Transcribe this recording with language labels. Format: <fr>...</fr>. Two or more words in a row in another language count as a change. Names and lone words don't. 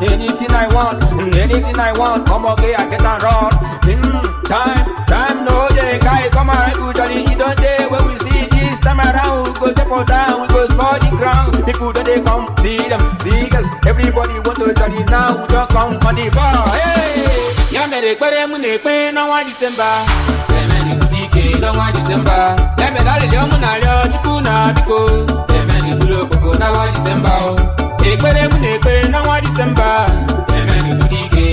<pcm>Anything I want, anything I want, come okay, I get and run. Hmm, time Time no dey, guy, come and do jolly. E don dey when we see this time around. We go take for town, we go spoil the ground. People don dey come, see them, see us. Everybody want to jolly now. We don come for the bar. Hey!</pcm> <ig>Ya mere ekpere mụ na-ekpe n'ọnwa Disemba. Ya mere ibu dike n'ọnwa Disemba. Ya mere arịrịọ mụ na-arịọ Chukwu na biko. Ya mere iburu okpoko n'ọnwa Disemba, o. Ekpere mụ na-ekpe n'ọnwa Disemba. Ya mere ibu dike</ig>